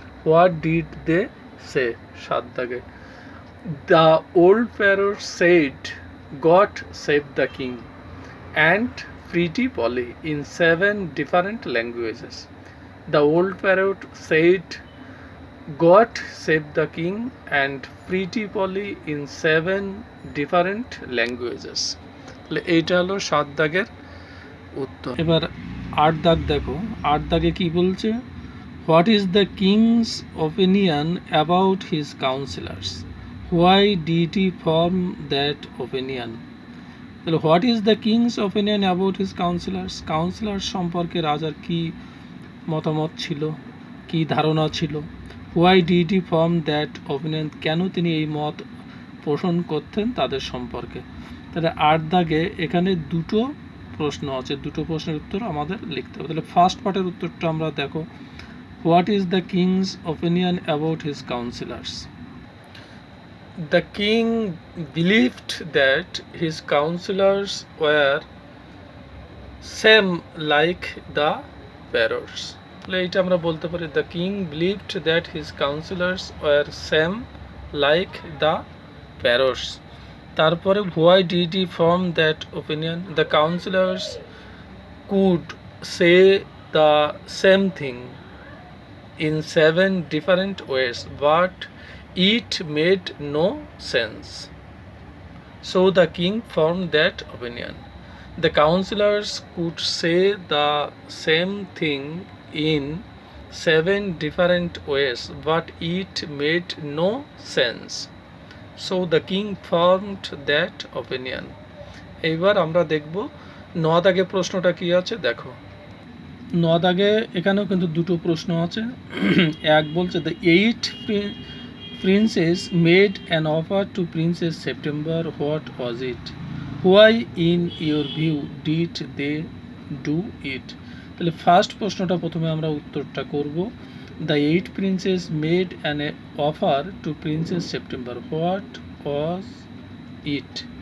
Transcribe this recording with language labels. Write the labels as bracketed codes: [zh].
[en] What did they say? 7 দাগে, the old parrots said God save the king and Pretty Polly in 7 different languages. The old parrot said God save the king and Pretty Polly in 7 different languages. [bn] তাহলে এইটা হলো 7 দাগের উত্তর। এবার 8 দাগ দেখো, 8 দাগে কি বলছে, [en] What is the king's opinion about his counsellors, why did he form that opinion? [bn] তাহলে [en] what is the king's opinion about his counsellors, [bn] councillor সম্পর্কে রাজার কি মতামত ছিল, কি ধারণা ছিল? [en] why did he form that opinion, [bn] কেন তিনি এই মত পোষণ করতেন তাদের সম্পর্কে? তাহলে 8 দাগে এখানে দুটো প্রশ্ন আছে, দুটো প্রশ্নের উত্তর আমাদের লিখতে হবে। তাহলে ফার্স্ট পার্টের উত্তরটা আমরা দেখো, [en] What is the king's opinion about his counsellors? The king believed that his counselors were same like the parrots. [bn] এইটা আমরা বলতে পারি, [en] the king believed that his counselors were same like the parrots. তারপরে why did he form that opinion? The counselors could say the same thing in 7 different ways but it made no sense, so the king formed that opinion. The counselors could say the same thing in 7 different ways but it made no sense, so the king formed that opinion. [bn] এইবার আমরা দেখব 9 দাগে প্রশ্নটা কি আছে দেখো, 9 দাগে এখানেও কিন্তু দুটো প্রশ্ন আছে। এক বলছে [en] the 8 princes made an offer to Princess September, what was it? Why in your view did they do it? [bn] তাহলে ফার্স্ট প্রশ্নটা প্রথমে আমরা উত্তরটা করব, [en] the 8 princes made an offer to Princess September, what was it?